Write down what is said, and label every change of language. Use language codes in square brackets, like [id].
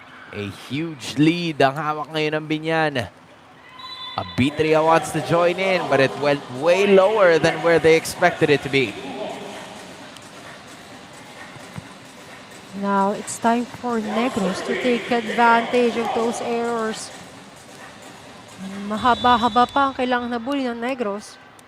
[en] A huge lead [tl] ang hawak ngayon ng Binyan. [en] Abitria wants to join in, but it went way lower than where they expected it to be. Now it's time for Negros to take advantage of those errors. [tl] Mahaba-haba pa ang kailangan nabuli ng Negros.